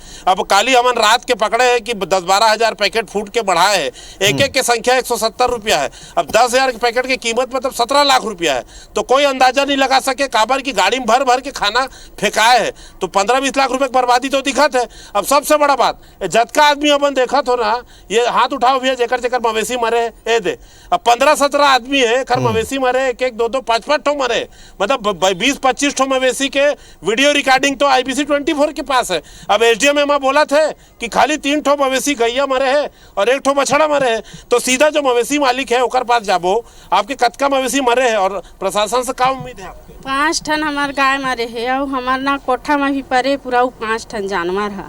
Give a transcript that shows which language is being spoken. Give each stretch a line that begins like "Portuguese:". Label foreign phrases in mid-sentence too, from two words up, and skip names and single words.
Chhattisgarhi: अब काली हमन रात के पकड़े है कि 10-12 हजार
English: packet food
Chhattisgarhi: के बढ़ाए है, एक की संख्या 170 रुपया है। अब 10,000 के पैकेट की कीमत मतलब 17 लाख रुपया है। तो कोई अंदाजा नहीं लगा सके काबर की गाड़ी में भर के खाना फेंकाए है, तो 15-20 लाख रुपए की बर्बादी तो दिखत है। अब सबसे बड़ा बात, जतका आदमी अपन देखत हो ना, ये हाथ उठाओ भैया जेकर मवेशी मरे ए दे। अब 15-17 आदमी है खर मवेशी मरे, 1-1, 2-2, 5-5 ठो मरे, मतलब 20-25 ठो मवेशी के
English: video recording
Chhattisgarhi: तो IBC 24 के पास है। अब SDM में बोला थे कि खाली 3 ठो मवेशी गैया मरे है और 1 ठो बछड़ा मरे है, तो सीधा जो मवेशी मालिक है ओकर पास जाबो, आपके कतका मवेशी मरे है और प्रशासन से क्या उम्मीद है आपके? 5 ठन हमार गाय मरे है और हमार ना कोठा में भी परे पूरा 5 ठन जानवर है।